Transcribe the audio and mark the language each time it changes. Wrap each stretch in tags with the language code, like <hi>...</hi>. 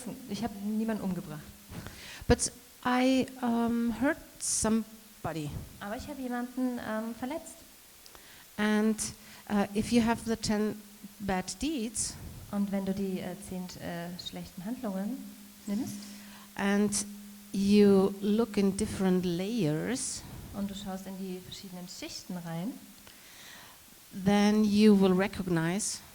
<de>Ich habe niemanden umgebracht.</de> <en>but I hurt somebody.</en> <de>Aber ich habe jemanden verletzt.</de> <en>And if you have the 10 bad deeds</en> <de>Und wenn du die 10 schlechten Handlungen nimmst</de> <en>and you look in different layers,</en> <de>und du schaust in die verschiedenen Schichten rein,</de> <en>then you will recognize</en>